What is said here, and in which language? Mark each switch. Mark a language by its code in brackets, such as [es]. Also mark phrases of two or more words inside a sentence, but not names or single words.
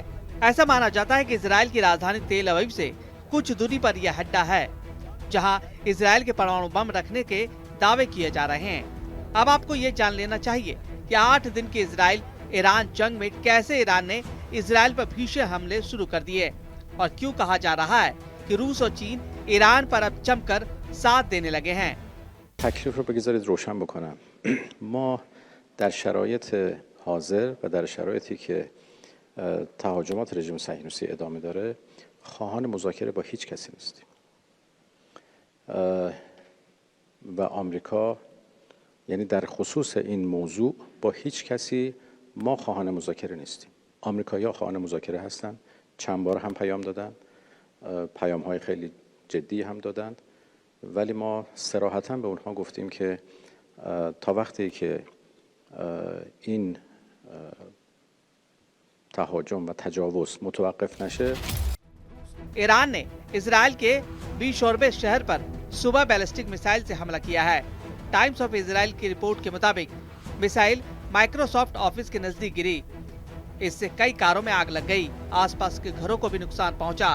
[hi] ऐसा माना जाता है कि इजराइल की राजधानी तेल अवीव से कुछ दूरी पर यह अड्डा है, जहां इजराइल के परमाणु बम रखने के दावे किए जा रहे हैं। अब आपको ये जान लेना चाहिए कि 8 दिन के इजराइल ईरान जंग में कैसे ईरान ने इजराइल पर भीषण हमले शुरू कर दिए और क्यों कहा जा रहा है कि रूस और चीन ईरान पर अब जमकर साथ देने लगे हैं। [fa] تکلیف رو بگذارید روشن بکنم. ما در شرایط حاضر و در شرایطی که تهاجمات رژیم صهیونیستی ادامه داره خواهان مذاکره با هیچ کسی نیستیم و آمریکا یعنی در خصوص این موضوع با هیچ کسی ما خواهان مذاکره نیستیم. آمریکایی‌ها خواهان مذاکره هستند. چند بار هم پیام دادن، پیام‌های خیلی جدی هم دادند، ولی ما صراحتاً به اونها گفتیم که تا وقتی که این تهاجم و تجاوز متوقف نشه. [hi] ईरान ने इजराइल के बीशोरबे शहर पर सुबह बैलिस्टिक मिसाइल से हमला किया है। टाइम्स ऑफ इजराइल की रिपोर्ट के मुताबिक मिसाइल माइक्रोसॉफ्ट ऑफिस के नजदीक गिरी। इससे कई कारों में आग लग गई। आसपास के घरों को भी नुकसान पहुंचा।